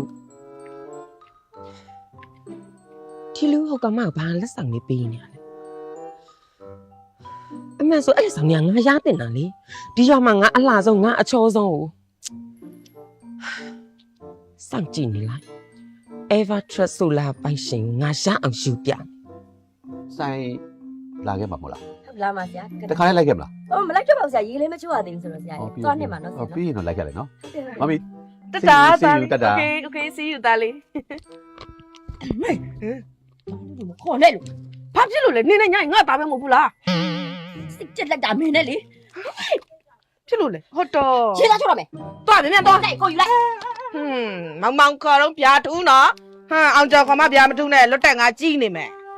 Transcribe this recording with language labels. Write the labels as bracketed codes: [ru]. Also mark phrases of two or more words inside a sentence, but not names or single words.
[my] ဒီလူဟုတ်ကမှဘာလက်ဆောင်လေးပေးနေရလဲအမေဆိုအဲ့လက်ဆောင်ကငါရတင်တာလေဒီရွာမှာငါအလှဆုံးငါအချောဆုံးကိုစောင့်ကြည့်နေလိုက် Ever Trust Solar ပိုင်ရှင်ငါရအောင်ယူပြ ဆိုင်လာခဲ့မှာမဟုတ်လား ဟုတ်လားမဆရာ တခါလေးလိုက်ခဲ့မလား မလိုက်တော့ပါဘူးဆရာရေးလေးမချိုးရသေးဘူးဆိုတော့ဆရာသွားနေမှာနော်ဆရာ ပြီးရင်တော့လိုက်ခဲ့လေနော်မမီ တတာ တတာ [en] Okay see you [my] တာလေးမေဒီမခေါ်နဲ့လို့ဘာဖြစ်လို့လဲနေနေညငါသားပဲမဟုတ်ဘူးလား စိတ်ကြက်လက်တာမင်းနဲ့လေ ဖြစ်လို့လဲဟုတ်တော့ ရှင်းသားချိုးရမယ် သွားမြန်သွား တိုက်ကိုယူလိုက် မောင်ခေါ်တော့ပြားထူးနော်ဟမ်အောင်ကျော်ခေါ်မပြားမထူးနဲ့လွတ်တက်ငါကြီးနေမယ်